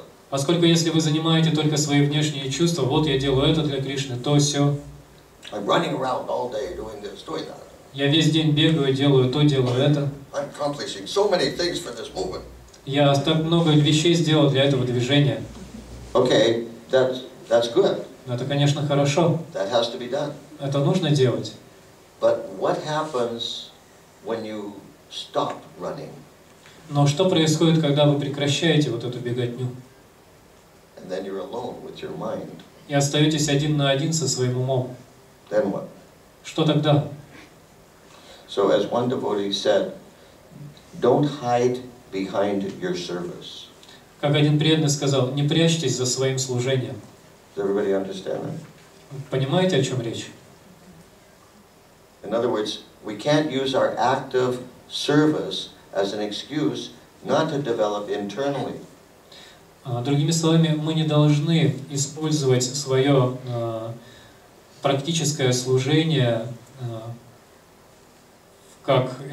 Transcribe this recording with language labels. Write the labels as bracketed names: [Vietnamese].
[Russian] Поскольку если вы занимаете только свои внешние чувства, вот я делаю это для Кришны, то все. [English] I'm running around all day doing this, doing that. [Russian] Я весь день бегаю, делаю то, делаю это. [English] I'm accomplishing so many things for this movement. [Russian] Я так много вещей сделал для этого движения. [English] Okay, that's good. [Russian] Это, конечно, хорошо. [English] That has to be done. [Russian] Это нужно делать. [English] But what happens when you stop running? [Russian] Но что происходит, когда вы прекращаете вот эту беготню? [English] And then you're alone with your mind. [Russian] И остаетесь один на один со своим умом. [English] Then what? [Russian] Что тогда? [English] So as one devotee said, don't hide behind your service. [Russian] Как один преданный сказал, не прячьтесь за своим служением. [English] Does everybody understand that? [Russian] Понимаете, о чем речь? [English] In other words, we can't use our active service as an excuse not to develop internally. [Russian] Другими словами, мы не должны использовать свое практическое служение как...